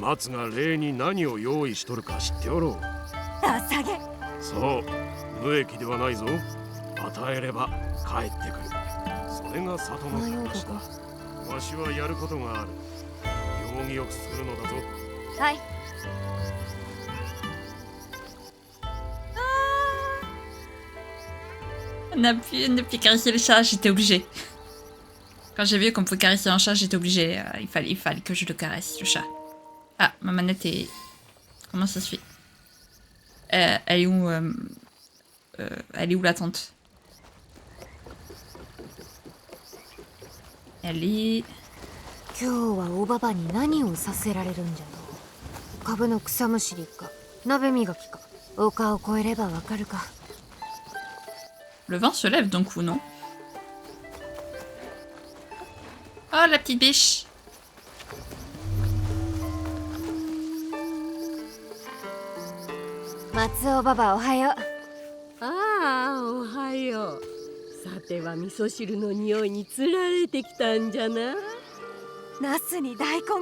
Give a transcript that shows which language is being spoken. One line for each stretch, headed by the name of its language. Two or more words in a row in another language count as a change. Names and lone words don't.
Japanese: 松が礼に何を用意しとるか知っておろう。ダサげ。そう、無益ではないぞ。与えれば帰ってくる。それが里の暮らしだ。わしはやることがある。行儀よくするのだぞ。はい。
French: On a pu ne plus caresser le chat, j'étais obligée. Quand j'ai vu qu'on pouvait caresser un chat, j'étais obligée. Il fallait que je le caresse, le chat. Ah, ma manette est... Comment ça se fait? Elle est où elle est où la tente? Elle est...
Japanese: 今日はおばばに何をさせられるんじゃろう。株の草むしりか鍋磨きか。丘を越えればわかるか。
French: Le vent se lève d'un coup, non? Oh, la petite biche!
Japanese: 松尾ばばおはよう。ああ、おはよう。さては味噌汁の匂いにつられてきたんじゃな。ナスに大根か。